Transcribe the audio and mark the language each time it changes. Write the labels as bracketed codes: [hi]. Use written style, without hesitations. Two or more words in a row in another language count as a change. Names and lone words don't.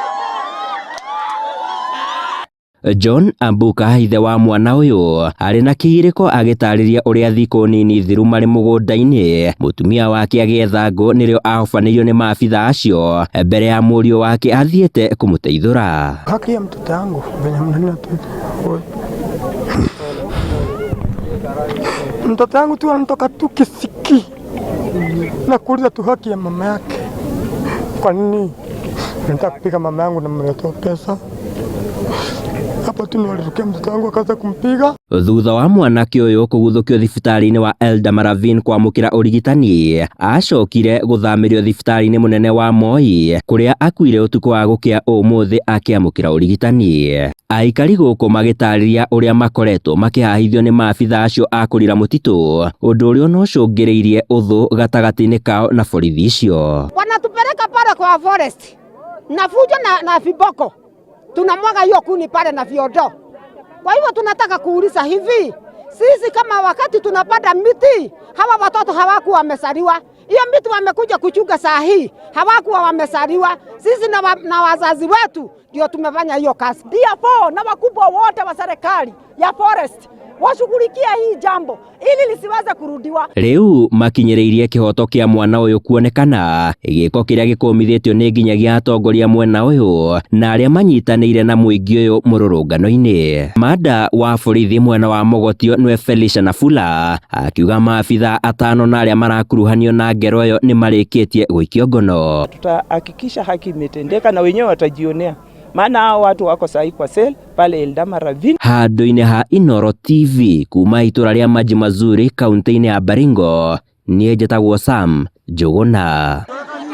[ki] John Ambuka, ithe wa mwana ũyũ, arĩ na kĩgirĩko agĩtarĩria ũrĩa thikũ nini thiru marĩ mũgũnda-inĩ mũtumia wake agĩetha ngũ nĩrĩo ahobanĩirio nĩ maabitha acio mbere ya mũriũ wake athiĩte kũmũteithũra. [sw] Haki ya mtoto wangu venye mnanena tu. Mtoto wangu tu anatoka tu kisiki na kuuliza tu haki ya mama yake. Kwa nini? Nataka kupiga mama yangu na mletea pesa. Hapo tu nilirukia mtoto wangu akaanza kumpiga. [ki] Thutha wa mwanake ũyũ kũguthũkio thibitarĩ-inĩ wa Eldamaravine kwamũkĩra ũrigitani, acokire gũthamĩrio thibitarĩ-inĩ mũnene wa Moi kũrĩa akuire ũtukũ wa gũkĩa ũmũthĩ akĩamũkĩra ũrigitani. Aikari gũkũ magĩtarĩria ũrĩa makoretwo makĩhahithio nĩ maabitha acio a kũrira mũtitũ, ũndũ ũrĩa ũnocũngĩrĩirie ũthũ gatagatĩ-inĩ kao na borithi icio. [sw] Wanatupeleka pale kwa forest na fujo na viboko, tunamwaga hiyo kuni pale na viodo. Kwa hivyo tunataka kuuliza hivi, sisi kama wakati tunapanda miti, hawa watoto hawakuwa wamesaliwa. Hiyo miti wamekuja kuchunga saa hii, hawakuwa wamesaliwa. Sisi na wazazi wetu ndio tumefanya hiyo kazi. Therefore, na wakubwa wote wa serikali ya forest washughulikia hii jambo ili lisiweze kurudiwa. [ki] Rĩu makinyĩrĩirie kĩhoto kĩa mwana ũyũ kuonekana, gĩko kĩrĩa gĩkũmithĩtio nĩ nginyagia atongoria mwena ũyũ na arĩa manyitanĩire na mũingĩ ũyũ mũrũrũngano-inĩ. Mada wa borithi mwena wa Mogotio nĩwe Felicia Nafula akiuga maabitha 5 na arĩa marakuruhanio na ngero ĩyo nĩ marĩkĩtie gũikio ngono. [sw] Tutahakikisha haki imetendeka na wenyewe watajionea. Maana hao watu wako sahi kwa sel pale Eldamaravine. [ki] Handũ-inĩ ha Inooro TV kuma itũra rĩa Maji Mazuri kaunti-inĩ ya Baringo, niĩ njĩtagwo Sam Njũgũna.